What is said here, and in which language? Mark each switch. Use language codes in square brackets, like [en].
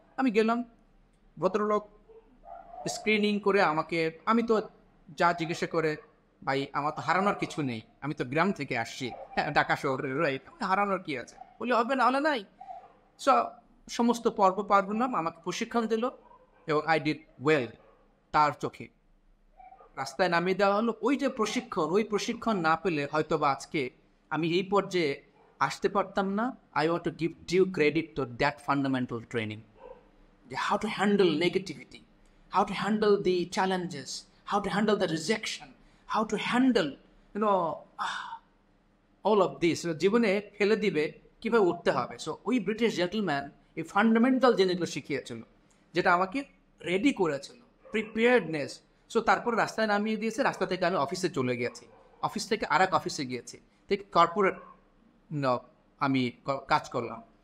[bn] আমি গেলাম, ভদ্রলোক স্ক্রিনিং করে আমাকে, আমি তো যা জিজ্ঞাসা করে, ভাই আমার তো হারানোর কিছু নেই, আমি তো গ্রাম থেকে আসছি, হ্যাঁ ঢাকা শহরে, রাইট, হারানোর কি আছে, বলি হবে না হলে নাই। সো সমস্ত পর্ব পার করলাম, আমাকে প্রশিক্ষণ দিল এবং [en] I did well [bn] তার চোখে। রাস্তায় নামিয়ে দেওয়া হলো। ওই যে প্রশিক্ষণ, ওই প্রশিক্ষণ না পেলে হয়তো বা আজকে আমি এই পর্যায়ে আসতে পারতাম না। [en] I want to give due credit to that fundamental training, how to handle negativity, how to handle the challenges, how to handle the rejection, how to handle, you know, all of this [bn] জীবনে ফেলে দিবে কীভাবে উঠতে হবে। So ওই British gentleman এই fundamental জিনিসগুলো শিখিয়েছিল, যেটা আমাকে রেডি করেছিল, প্রিপেয়ার্ডনেস। সো তারপর রাস্তায় নামিয়ে দিয়েছে, রাস্তা থেকে আমি অফিসে চলে গেছি, অফিস থেকে আর এক অফিসে গিয়েছি, ঠিক কর্পোরেট আমি কাজ করলাম।